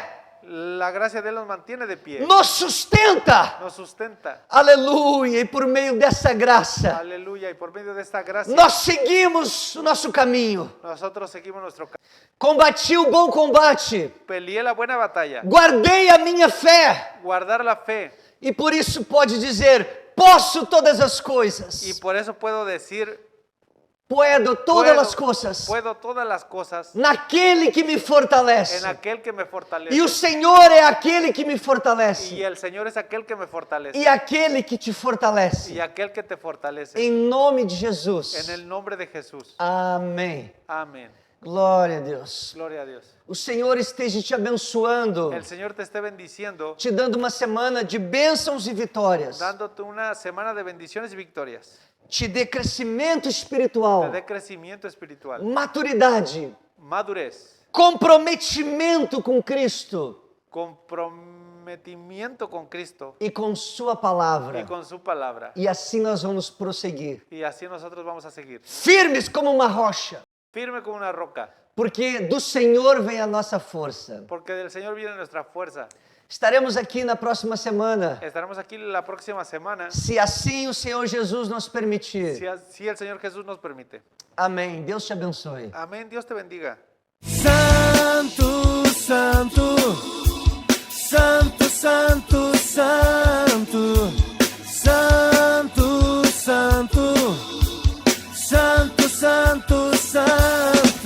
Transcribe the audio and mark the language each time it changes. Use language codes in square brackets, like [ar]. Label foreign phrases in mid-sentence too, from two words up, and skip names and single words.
[es] La gracia de Él nos mantiene de pie. nos sustenta. Nos sustenta. [pt] Aleluia, e por meio dessa graça, [es] Aleluya. Y por medio de esta gracia, [pt] nós seguimos o nosso caminho. [es] nosotros seguimos nuestro camino. [pt] Combati o bom combate, [es] Peleé la buena batalla. [pt] guardei a minha fé, [es] Guardar la fe. [pt] e por isso pode dizer: posso todas as coisas. [es] Y por eso puedo decir, [pt] Puedo todas as coisas [es] puedo todas las cosas [pt] naquele que me fortalece. [es] en aquel que me fortalece. [pt] E o Senhor é aquele que me [es] Y [pt] fortalece. [es] el Señor es aquel que me fortalece. [pt] E aquele que te fortalece. [es] Y aquel que te fortalece. [pt] Em nome de [es] En [pt] Jesus. [es] el nombre de Jesús. [pt] Amém. [es] Amén. [pt] Glória a Deus. [es] Gloria a Dios. [pt] O Senhor esteja te abençoando, [es] El Señor te esté bendiciendo, [pt] te dando uma semana de bênçãos e vitórias. [es] dándote una semana de bendiciones y victorias. [pt] Te dê crescimento [es] Te [pt] espiritual, [es] dé crecimiento espiritual, [pt] maturidade, [es] madurez, [pt] comprometimento com Cristo [es] comprometimiento con Cristo [pt] e com Sua [es] y [pt] palavra. [es] con su palabra. [pt] E assim nós vamos prosseguir, [es] Y así nosotros vamos a seguir, [pt] firmes como uma rocha, [es] firme como una roca, [pt] porque do Senhor vem a nossa força. [es] porque del Señor viene nuestra fuerza. [pt] Estaremos aqui na próxima semana, [es] Estaremos aquí la próxima semana, [pt] se assim o Senhor Jesus nos permitir. [es] si el Señor Jesús nos permite. [pt] Amém. Deus te abençoe. [es] Amén, Dios te bendiga. Santo, santo, santo, santo, santo, santo, santo, santo, santo, santo.